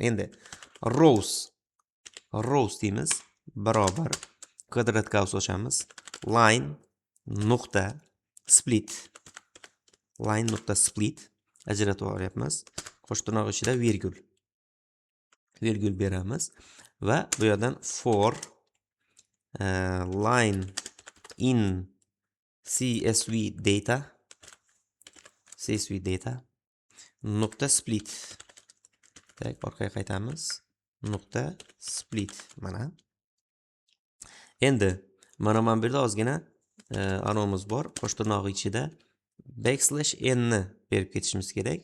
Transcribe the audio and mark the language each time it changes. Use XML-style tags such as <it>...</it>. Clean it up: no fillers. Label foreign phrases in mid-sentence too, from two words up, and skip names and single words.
<uz>Endi rows deymiz. Barobar kvadrat qaus ochamiz. Line nuqta split ajratib olyapmiz. Qo'sh tirnoq ichida virgul beramiz va bu yerdan</uz> <en>for line in CSV data</en> <uz>nuqta split. Orqaga qaytamiz. Nuqta split mana. Endi mana bu yerda ozgina anonimiz bor. Qo'sh tirnoq ichida</uz> <en>backslash n</en> <uz>ni berib ketishimiz kerak.</uz>